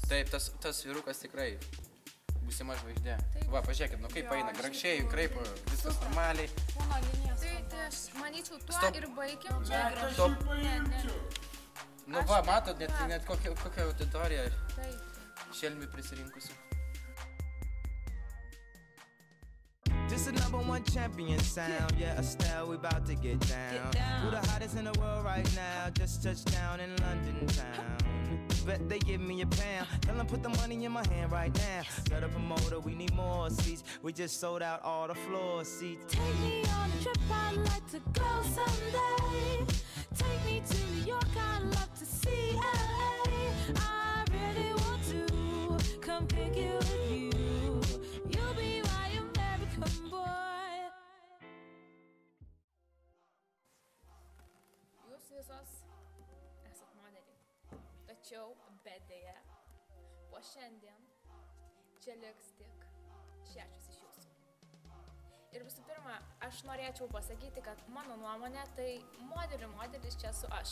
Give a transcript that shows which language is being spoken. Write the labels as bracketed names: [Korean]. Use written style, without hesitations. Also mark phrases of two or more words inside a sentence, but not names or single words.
[Lithuanian] Taip, tas vyrukas tikrai būsima žvaigždė. Taip. Va, pažiūrėkit, nu kaip eina, grakščiai, kraipo, viskas normaliai. Kūno linijas. Tai aš manyčiau, tuo Stop. ir baigiam. Stop. Ne. Nu va, matot, net kokia auditorija Taip. šelmių prisirinkusių. [English] This is #1 champion sound, yeah, Estelle, we about to get down. Who the hottest in the world right now? Just touched down in London town. Bet they give me a pound. Tell them put the money in my hand right now. Set up a motor, we need more seats. We just sold out all the floor seats. Take me on a trip, I'd like to go someday. Take me to New York, I'd love to see LA. I really want to come pick you with you. You'll be my American boy. [Lithuanian] Jūs visos esat modeliai. Tačiau, bet dėja, po šiandien čia liks tik 6 iš jūsų. Ir visų pirma, aš norėčiau pasakyti, kad mano nuomonė, tai modelis čia esu aš.